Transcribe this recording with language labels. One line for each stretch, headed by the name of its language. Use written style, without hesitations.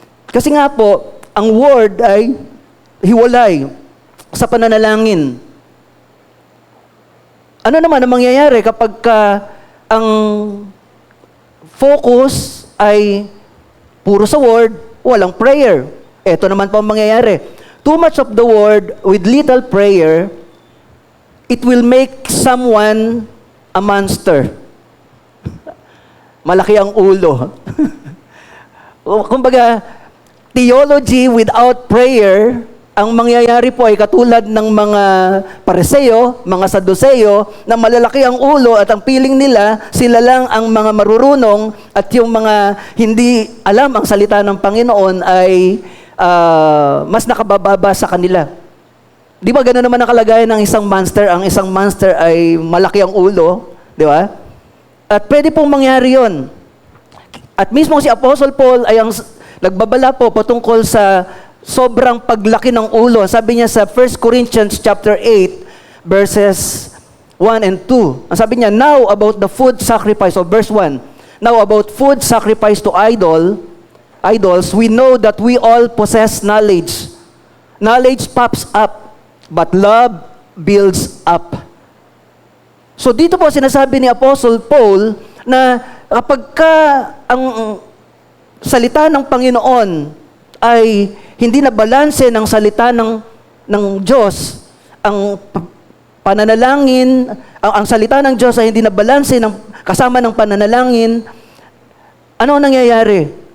Filipino: Kasi nga po, ang word ay hiwalay sa pananalangin. Ano naman ang mangyayari kapag ang focus ay puro sa word, walang prayer? Ito naman po ang mangyayari.
English: Too much of the word with little prayer, it will make someone a monster.
Filipino: Malaki ang ulo. Kumbaga,
English: theology without prayer,
Filipino: ang mangyayari po ay katulad ng mga Pariseo, mga Saduceo, na malalaki ang ulo at ang piling nila, sila lang ang mga marurunong at yung mga hindi alam ang salita ng Panginoon ay mas nakabababa sa kanila. Di ba gano'n naman ang kalagayan ng isang monster? Ang isang monster ay malaki ang ulo, di ba? At pwede pong mangyari yon. At mismo si Apostle Paul ay ang nagbabala po patungkol sa sobrang paglaki ng ulo. Sabi niya sa
English: 1 Corinthians chapter 8, verses 1 and 2.
Filipino: Ang sabi niya,
English: now about the food sacrifice, o verse 1, now about food sacrifice to idols, we know that we all possess knowledge. Knowledge pops up, but love builds up.
Filipino: So dito po sinasabi ni Apostle Paul na kapag ka ang salita ng Panginoon ay hindi na balanse ng salita ng Diyos, ang pananalangin, ang salita ng Diyos ay hindi na balanse kasama ng pananalangin, ano ang nangyayari?